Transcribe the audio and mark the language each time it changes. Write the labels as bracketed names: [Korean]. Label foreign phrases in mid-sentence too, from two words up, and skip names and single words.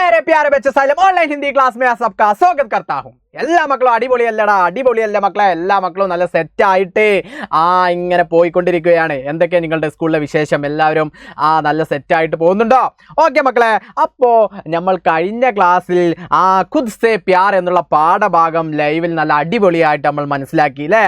[Hindi] प्यारे बच्चे साइलम ऑनलाइन हिंदी क्लास में सबका स्वागत करता हूं. [Malayalam] എല്ലാ മക്കളും അടിപൊളിയല്ല മക്കളെ. എല്ലാ മക്കളും നല്ല സെറ്റായിട്ട് ഇങ്ങനെ പോയിക്കൊണ്ടിരിക്കുകയാണ്. എന്തൊക്കെയാണ് നിങ്ങളുടെ സ്കൂളിലെ വിശേഷം? എല്ലാവരും നല്ല സെറ്റായിട്ട് പോകുന്നുണ്ടോ? ഓക്കെ മക്കളെ, അപ്പോൾ നമ്മൾ കഴിഞ്ഞ ക്ലാസ്സിൽ ഖുദ് സേ പ്യാർ എന്നുള്ള പാഠഭാഗം ലൈവിൽ നല്ല അടിപൊളിയായിട്ട് നമ്മൾ മനസ്സിലാക്കി അല്ലേ.